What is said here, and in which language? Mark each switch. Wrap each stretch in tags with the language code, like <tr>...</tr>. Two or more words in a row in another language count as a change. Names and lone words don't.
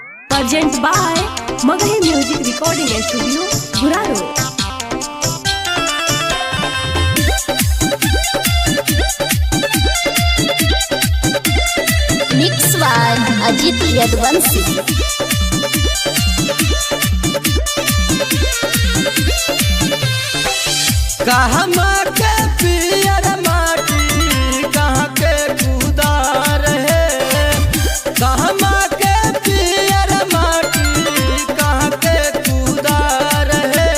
<en>Present by Magahi Music Recording Studio, Guraro. Mix one Ajit Yadvansi.</en> <mag>कहमा के पियर माटी कहाँ के कुदार है। कहमा के पियर माटी कहाँ के कुदार है।</mag>